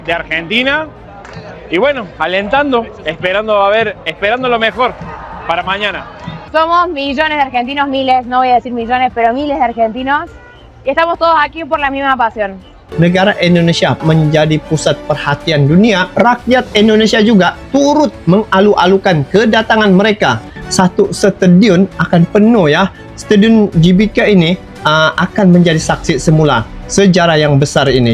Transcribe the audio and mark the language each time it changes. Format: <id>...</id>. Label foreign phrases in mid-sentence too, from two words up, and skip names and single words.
<es>de Argentina y bueno, alentando, esperando lo mejor para mañana. Somos millones de argentinos, miles, no voy a decir millones, pero miles de argentinos, y estamos todos aquí por la misma pasión.</es> <ms>Negara Indonesia menjadi pusat perhatian dunia, rakyat Indonesia juga turut mengalu-alukan kedatangan mereka. Satu stadion akan penuh ya. Stadion GBK ini akan menjadi saksi semula sejarah yang besar ini.</ms>